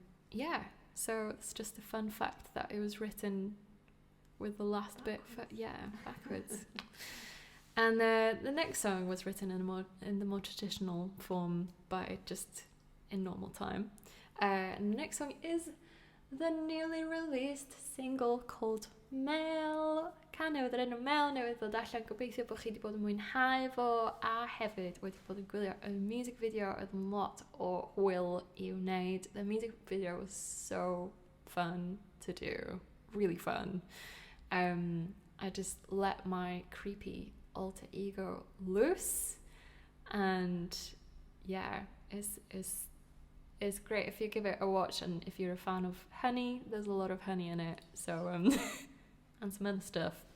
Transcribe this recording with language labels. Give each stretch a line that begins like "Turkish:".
English: Yeah, so it's just a fun fact that it was written with the last bit, backwards. And the next song was written in the more traditional form, but just in normal time. And the next song is the newly released single called Mael.
Welsh: Can newydd yr enw Mael newydd ddod allan, gobeithio bod chi wedi bod yn mwynhau fo, a hefyd wedi bod yn gwylio y
English: music video
Welsh: oedd yn lot o hwyl i'w wneud.
English: The music video was so fun to do, really fun. I just let my creepy alter ego loose, and yeah, it's is great if you give it a watch, and if you're a fan of honey, there's a lot of honey in it, so and some other stuff.